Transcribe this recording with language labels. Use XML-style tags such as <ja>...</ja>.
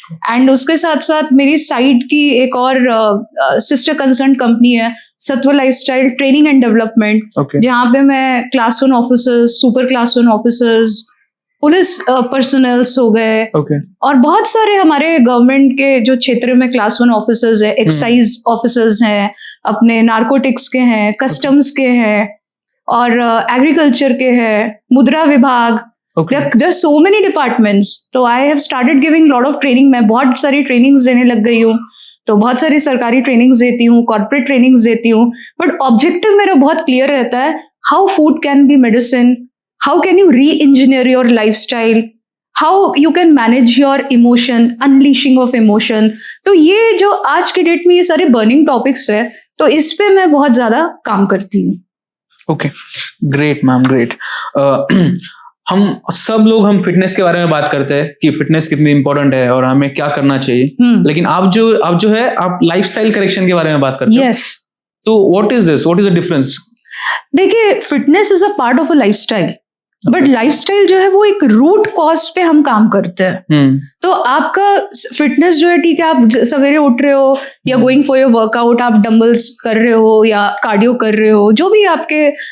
<hi>And उसके साथ साथ मेरी साइड की एक और सिस्टर कंसर्न कंपनी है, सत्व लाइफस्टाइल ट्रेनिंग एंड डेवलपमेंट, जहाँ पे मैं class 1 officers, super class 1 officers, police personnels हो गए, और बहुत सारे हमारे गवर्नमेंट के जो क्षेत्र में क्लास 1 ऑफिसर्स है, एक्साइज ऑफिसर्स हैं, अपने नार्कोटिक्स के हैं, कस्टम्स के हैं, और एग्रीकल्चर के हैं, मुद्रा विभाग,</hi> <en>there are so many departments. तो I have started giving lot of training.</en> <hi>मैं बहुत सारी trainings देने लग गई हूँ, तो बहुत सारी सरकारी trainings देती हूँ,</hi> <en>corporate trainings देती हूँ, but objective मेरा बहुत clear रहता है, how food can be medicine, how can you re-engineer your lifestyle, how you can manage your emotion, unleashing of emotion.</en> <hi>तो ये जो आज के डेट में ये सारे burning topics है, तो इस पे मैं बहुत ज्यादा काम करती हूँ।</hi> <en>Okay, great ma'am, great.</en> <hi>हम सब लोग फिटनेस के बारे में बात करते हैं कि फिटनेस कितनी इंपॉर्टेंट है और हमें क्या करना चाहिए, लेकिन आप जो है आप लाइफस्टाइल करेक्शन के बारे में बात करते हो।</hi> <en>Yes. तो what is this, what is the difference?</en> <hi>देखिए,</hi> <en>fitness is a part of a lifestyle,</en> <hi>but lifestyle जो है वो एक रूट कॉज पे हम काम करते हैं। तो आपका फिटनेस जो है, ठीक है, आप सवेरे उठ रहे हो या</hi> <en>going for your workout,</en> <hi>आप डंबल्स कर रहे हो या कार्डियो कर रहे हो, जो भी आपके</hi>